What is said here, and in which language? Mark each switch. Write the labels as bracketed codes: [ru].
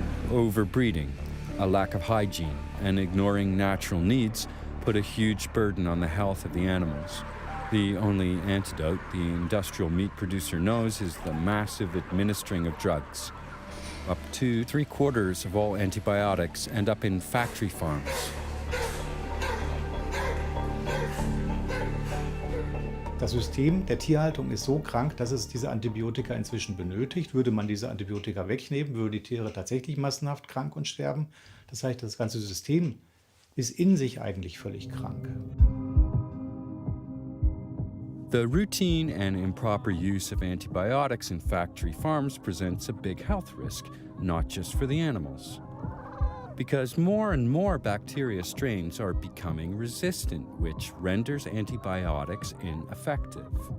[en] Overbreeding, a lack of hygiene, and ignoring natural needs put a huge burden on the health of the animals. The only antidote the industrial meat producer knows is the massive administering of drugs. Up to 3/4 of all antibiotics end up in factory farms. [de] Das System der Tierhaltung ist so krank, dass es diese Antibiotika inzwischen benötigt. Würde man diese Antibiotika wegnehmen, würden die Tiere tatsächlich massenhaft krank und sterben. Das heißt, das ganze System ist in sich eigentlich völlig krank. [en] The routine and improper use of antibiotics in factory farms presents a big health risk, not just for the animals. Because more and more bacteria strains are becoming resistant, which renders antibiotics ineffective.